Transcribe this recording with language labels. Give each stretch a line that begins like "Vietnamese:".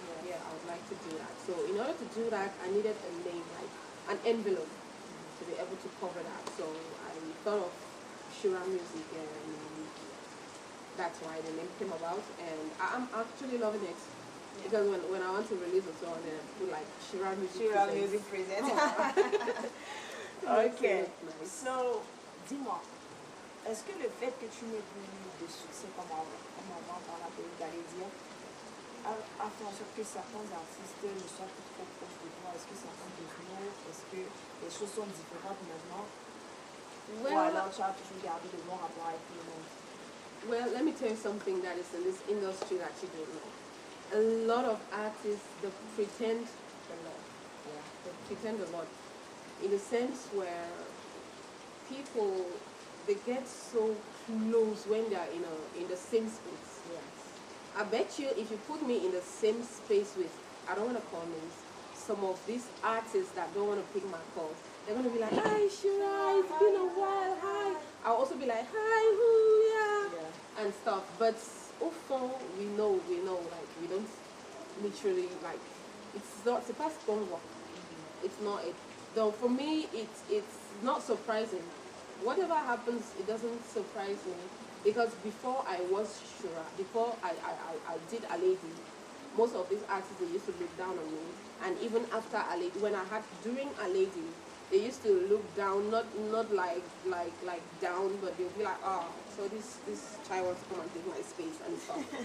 English: Yeah, I would like to do that. So in order to do that, I needed a name, like an envelope, to be able to cover that. So I thought of SHURA music, and that's why the name came about. And I'm actually loving it. Because when I want to release a song, then I put like SHURA music present. Oh. Ok. Nice.
French: So, dis-moi, est-ce que le fait que tu n'aies plus de succès comme avant par la période d'aller dire a fait en sorte que certains artistes ne soient plus trop proches de toi? Est-ce que certains devenus, est-ce que les choses sont différentes maintenant? Ou alors tu as toujours gardé de bons rapports avec tout le monde?
English: Well, let me tell you something that is in this industry that you don't know. A lot of artists, they pretend a lot. Yeah, they pretend a lot. In a sense where people, they get so close when they are in the same space. Yes. I bet you if you put me in the same space with, I don't want to call names, some of these artists that don't want to pick my calls, they're going to be like, hi SHURA, it's been a while, hi. I'll also be like, hi, yeah, and stuff. But
French: au fond,
English: we know, like, we don't literally, like,
French: c'est pas ce qu'on voit.
English: It's not it. Though for me, it's not surprising. Whatever happens, it doesn't surprise me. Because before I was SHURA, before I did a lady, most of these artists, they used to look down on me. And even after a lady, during a lady, they used to look down, not like down, but they'll be like, oh, so this child wants to come and take my space and stuff.